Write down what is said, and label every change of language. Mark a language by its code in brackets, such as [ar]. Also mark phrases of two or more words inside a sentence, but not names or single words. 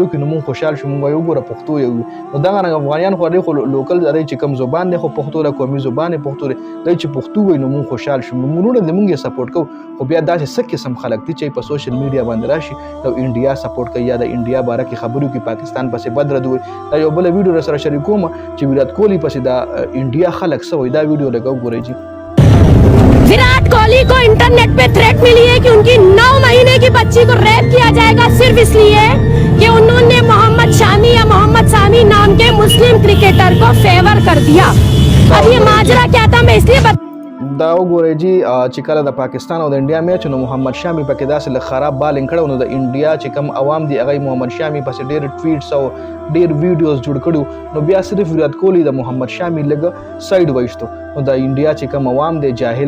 [ps] کې نو موږ خوشحال شو موږ وایو ګوره پښتو یو نو دغه رنګ افغانیان خو ډېر خو لوکل دی چې کوم زبان دی خو پښتو له قومي زبان یې پښتو دی دوی چې پښتو وایي نو موږ خوشحال شو موږ وروڼه د موږ یې سپورټ کوو خو بیا داسې څه قسم خلک دي چې په [en] social media [ps] باندې راشي او انډیا سپورټ کوي یا د انډیا باره کې خبرو کې پاکستان پسې بد رد وایي دا یو بله ویډیو سره شریکوم چې ویرات کوهلی پسې د انډیا خلک څه وایي دا ویډیو لګو ګورئ جی [hi] विराट कोहली को इंटरनेट पे थ्रेट मिली है कि उनकी 9 महीने की बच्ची को रेप किया जाएगा सिर्फ इसलिए कि उन्होंने मोहम्मद शामी या मोहम्मद सामी नाम के मुस्लिम क्रिकेटर को फेवर कर दिया। अब ये माजरा क्या था मैं इसलिए [ps] دا وګورئ جی چې کله د پاکستان او د انډیا میچ نو محمد شامي پکې داسې له خراب بالینګ کړی نو د انډیا چې کوم عوام دي هغه محمد شامي پسې ډېر ټویټس او ډېر ویډیوز جوړ کړي نو بیا صرف ویرات کوهلی د محمد شامي لږ سایډ وایستو نو د انډیا چې کوم عوام دی جاهل